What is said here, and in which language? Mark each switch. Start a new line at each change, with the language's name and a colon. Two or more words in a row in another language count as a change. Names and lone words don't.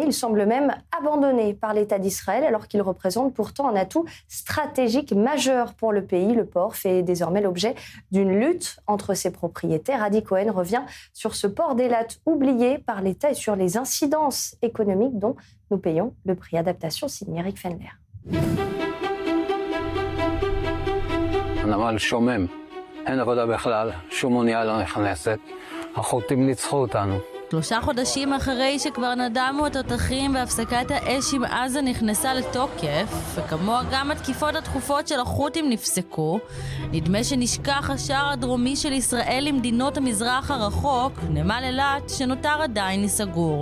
French: Il semble même abandonné par l'État d'Israël alors qu'il représente pourtant un atout stratégique majeur pour le pays. Le port fait désormais l'objet d'une lutte entre ses propriétaires. Adi Cohen revient sur ce port d'Eilat oublié par l'État et sur les incidences économiques dont nous payons le prix. Adaptation signée Eric Fendler.
Hebrew: הנמל שומם, אין עבודה בכלל, שום אונייה לא נכנסת. החות'ים ניצחו אותנו. 3 חודשים אחרי שכבר נדמו התותחים והפסקת האש עם עזה נכנסה לתוקף, וכמוה גם התקיפות התכופות של החות'ים נפסקו, נדמה שנשכח השער הדרומי של ישראל למדינות המזרח הרחוק, נמל אילת שנותר עדיין סגור.